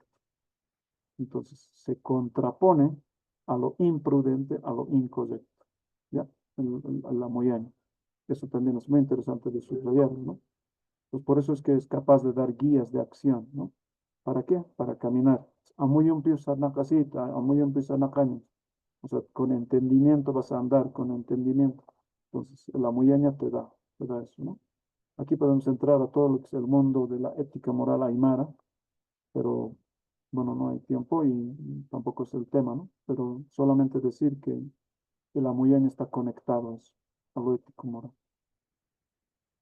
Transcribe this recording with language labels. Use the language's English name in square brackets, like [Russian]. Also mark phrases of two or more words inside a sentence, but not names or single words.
[Spanish] Entonces, se contrapone a lo imprudente, a lo incorrecto, ¿ya? La muyaña. Eso también es muy interesante de subrayar, ¿no? Pues por eso es que es capaz de dar guías de acción, ¿no? ¿Para qué? Para caminar. [Aymara] Amuyumpi sanakasita, amuyumpi sanakaña. [Spanish] O sea, con entendimiento vas a andar, con entendimiento. Entonces, la muyaña te da eso, ¿no? Aquí podemos entrar a todo lo que es el mundo de la ética moral aymara, pero bueno, no hay tiempo y tampoco es el tema, ¿no? Pero solamente decir que la muyaña está conectada a eso, a lo ético moral.